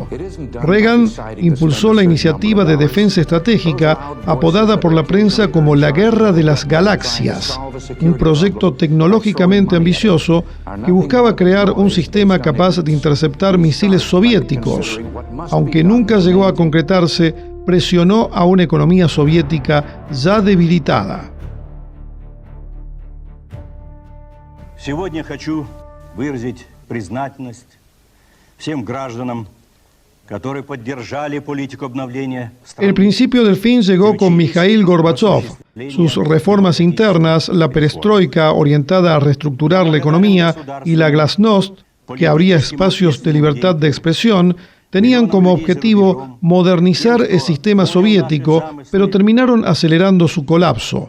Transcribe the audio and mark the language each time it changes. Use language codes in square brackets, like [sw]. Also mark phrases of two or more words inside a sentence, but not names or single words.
[es] Reagan impulsó la iniciativa de defensa estratégica apodada por la prensa como la Guerra de las Galaxias, un proyecto tecnológicamente ambicioso que buscaba crear un sistema capaz de interceptar misiles soviéticos. Aunque nunca llegó a concretarse, presionó a una economía soviética ya debilitada. [ru] Сегодня хочу выразить признательность всем гражданам, которые поддержали политику обновления страны. [es] El principio del fin llegó con Mikhail Gorbachev. Sus reformas internas, la perestroika orientada a reestructurar la economía y la glasnost, que abría espacios de libertad de expresión, tenían como objetivo modernizar el sistema soviético, pero terminaron acelerando su colapso.